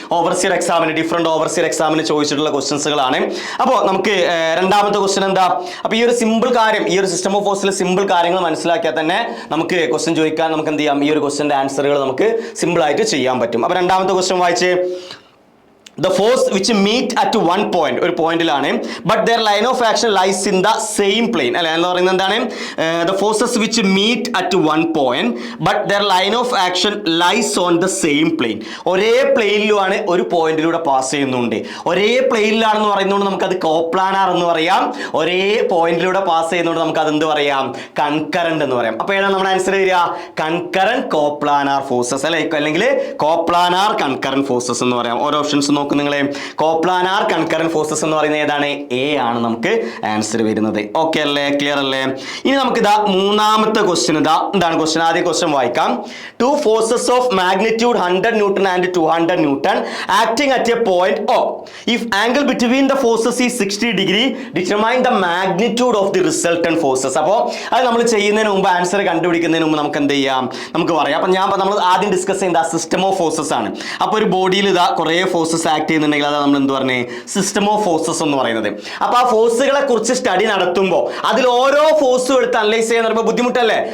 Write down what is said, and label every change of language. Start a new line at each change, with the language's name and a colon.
Malayalam: Overseer എക്സാമിന്, different overseer എക്സാമിന് ചോദിച്ചിട്ടുള്ള ക്വസ്റ്റ്യൻസുകളാണ്. അപ്പോൾ നമുക്ക് രണ്ടാമത്തെ ക്വസ്റ്റ്യൻ എന്താ? അപ്പോൾ ഈ ഒരു സിമ്പിൾ കാര്യം, ഈ ഒരു സിസ്റ്റം ഓഫ് ഫോഴ്സിലെ സിമ്പിൾ കാര്യങ്ങൾ മനസ്സിലാക്കിയാൽ തന്നെ നമുക്ക് ക്വസ്റ്റ്യൻ ചോദിക്കാൻ നമുക്ക് എന്ത് ചെയ്യാം, ഈ ഒരു ക്വസ്റ്റ്യന്റെ ആൻസറുകൾ നമുക്ക് സിമ്പിൾ ആയിട്ട് ചെയ്യാൻ പറ്റും. അപ്പോൾ രണ്ടാമത്തെ ക്വസ്റ്റ്യൻ വായിച്ച്.
English: The force which meet at one point,
Malayalam: ഒരു പോയിന്റിലാണ്,
English: but their line of action lies in the same plane.
Malayalam: അല്ലെ എന്ന് പറയുന്നത് എന്താണ്?
English: The forces which meet at one point, but their line of action lies on the same plane.
Malayalam: ഒരേ പ്ലെയിനിലുമാണ് ഒരു പോയിന്റിലൂടെ pass ചെയ്യുന്നുണ്ട്. ഒരേ പ്ലെയിനിലാണെന്ന് പറയുന്നതുകൊണ്ട് നമുക്കത് കോപ്ലാനാർ എന്ന് പറയാം. ഒരേ പോയിന്റിലൂടെ പാസ് ചെയ്യുന്നതുകൊണ്ട് നമുക്ക് അത് എന്ത് പറയാം? കൺകറന്റ് എന്ന് പറയാം. അപ്പോൾ ഏതാണ് നമ്മുടെ ആൻസർ വരിക? കൺകറന്റ് കോപ്ലാനാർ ഫോഴ്സസ് അല്ലെ, അല്ലെങ്കിൽ കോപ്ലാനാർ കൺകറന്റ് ഫോഴ്സസ് എന്ന് പറയാം. ഓരോ ഓപ്ഷൻസ് നോക്കും നിങ്ങളെ. കോപ്ലാനാർ കൺകറന്റ് ഫോഴ്സസ് എന്ന് പറയുന്നത് ഏതാണ്? എ ആണ് നമുക്ക് ആൻസർ വരുന്നത്. ഓക്കെ അല്ലേ? ക്ലിയർ അല്ലേ? ഇനി നമുക്ക് ഇതാ മൂന്നാമത്തെ ക്വസ്റ്റ്യൻ. ഇതാ എന്താണ് ക്വസ്റ്റ്യൻ? ആദ്യ ക്വസ്റ്റ്യൻ വായിക്കാം.
English: Two forces of magnitude 100 newton and 200 newton acting at a point O. If angle between the forces is 60 degree, determine the magnitude of the resultant forces.
Malayalam: അപ്പോൾ അത് നമ്മൾ ചെയ്യുന്നതിന് മുമ്പ്, ആൻസർ കണ്ടുപിടിക്കുന്നതിന് മുമ്പ് നമുക്ക് എന്ത് ചെയ്യാം? നമുക്ക് പറയാം. അപ്പോൾ നമ്മൾ ആദ്യം ഡിസ്കസ് ചെയ്യുന്നത് സിസ്റ്റം ഓഫ് ഫോഴ്സസ് ആണ്. അപ്പോൾ ഒരു ബോഡിയിൽ ഇതാ കുറേ ഫോഴ്സസ് ആക്ട് ചെയ്യുന്നുണ്ടെങ്കിൽ അതാണ് നമ്മൾ എന്ത് പറഞ്ഞേ? സിസ്റ്റം ഓഫ് ഫോഴ്സസ് എന്ന് പറയുന്നത്. അപ്പോൾ ആ ഫോഴ്സുകളെ കുറിച്ച് സ്റ്റഡി നടത്തുമ്പോൾ അതിൽ ഓരോ ഫോഴ്സും എടുത്ത് അനലൈസ് ചെയ്യാൻ പറയുമ്പോൾ ബുദ്ധിമുട്ടല്ലേ?